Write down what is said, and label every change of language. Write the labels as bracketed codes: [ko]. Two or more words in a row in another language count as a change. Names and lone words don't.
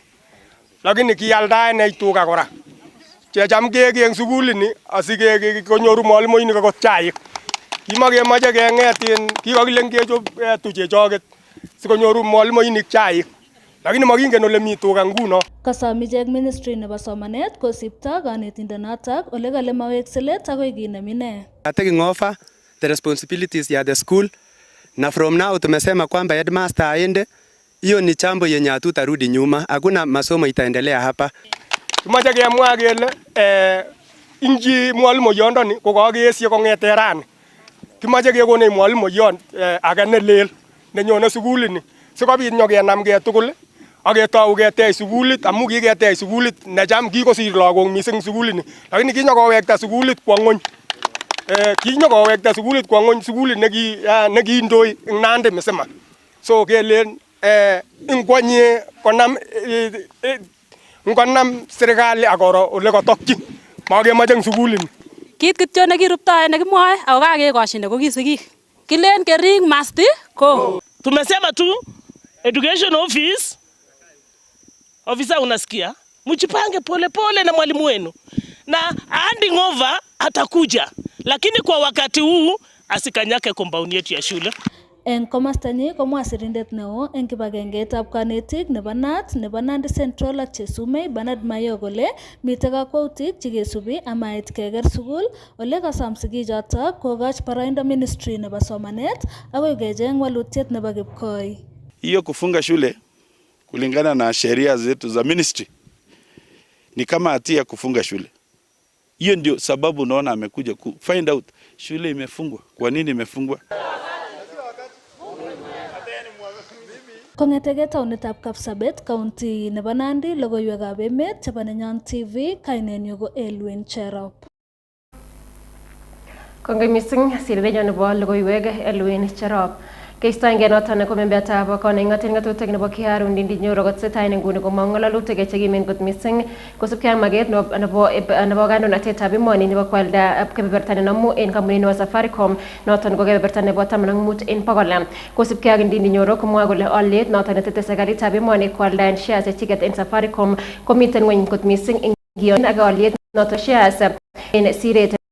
[kln] Lakini kialdae ne tuga kora. Checham keki eng sugulini asike konyoru mwalimuinik akot chaik. Kimakemoche kengetin kikokilen kechop tuchechoket sikonyoru mwalimuinik chaik. Lakini makingen ole mi tuga nguno. Kasom ichek ministry nebo somanet kosipto kanetindenotok ole kale mawekselet akoi kinem ine. [en] Taking over the responsibilities ya the school na from now [sw] tumesema kwamba headmaster aende. Hiyo ni jambo yenye hatutarudi nyuma. Hakuna masomo itaendelea hapa. [kln] Tumache kemwa kele inji mwalimu yondoni ko kakeesye kongete rani. Kimache kekone mwalimu yon age ne lel nenyone sugulini. Sikobit nyokenamge tugul aketou ketech sugulit amu kiketech sugulit necham kikosir lagok mising sugulini. Lakini kinyokowekta sugulit kwo ngony. Kinyokowekta sugulit kwo ngony sugulit nekiindoi eng Nandi misima. So kelen ingwanye konam serikali akoro ole katokyi makemoche eng sugulini. Kit kityo nekiruptoe nekimwoe ako kakekoshine ko kisikik. Kilen kering [en] must go. [sw] Tumesema tu [en] education officer [sw] unasikia? Mjipange pole na mwalimu wenu. Na [en] handing over [sw] atakuja. Lakini kwa wakati huu asikanyake compound yetu ya shule. [kln] Eng komastanyi komwa sirindet neo eng kibagengeitab kanetik nebo NAT nebo Nandi Central ak Chesumei Bernard Mayo kole mitei kakwautik chekesubi amait keker sugul ole kasom sigichotok kokoch baraindo ministry nebo somanet akoi kecheng walutiet nebo kipkoi. [sw] Hiyo kufunga shule kulingana na sheria zetu za ministry ni kama hatia kufunga shule. Hiyo ndio sababu naona amekuja ku find out shule imefungwa. Kwa nini imefungwa? [kln] Kongetege taunitab Kapsabet, County nebo Nandi, Logoiywekab Emet chebo Nenyon TV, kainenyu ko Elwin Cherop. Kongoi mising sirindenyo nebo logoiwek Elwin Cherop. Keistoenge noton ko membetab koning'oten ng'atutik nebo Kiaru Ndindi Nyoro kotesetai nguni komong ng'alalutik chekimen kot mising kosubkei ak maket nebo kandoinatetab emoni nebo kwalda kebeberta nenomu en kampunit nebo Safaricom noton ko kebeberta nebo 15 en 100 kosubkei ak Ndindi Nyoro komwa kole oliet noton netete serikalitab emoni kwaldaen shares chechiket en Safaricom komiten ng'weny kot mising en kion ak oliet noton shares en siret